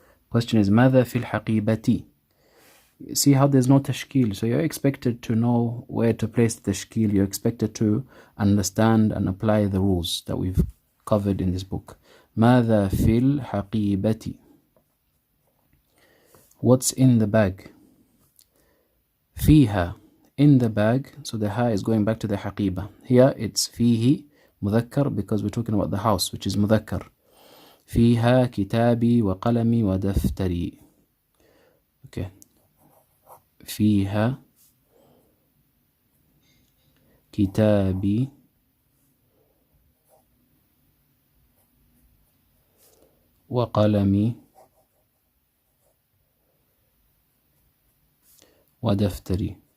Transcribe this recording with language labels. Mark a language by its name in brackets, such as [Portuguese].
[English] Question is [Arabic] ماذا في الحقيبة. [English] See how there's no tashkil, so you're expected to know where to place the tashkil. You're expected to understand and apply the rules that we've covered in this book. [Arabic] ماذا في الحقيبة. [English] What's in the bag. فيها, in the bag, so the ha is going back to the حقيبة. Here it's فيه مذكر because we're talking about the house, which is مذكر. [Arabic] فيها كتابي وقلمي ودفتري. [English] Okay. [Arabic] فيها كتابي وقلمي ودفتري.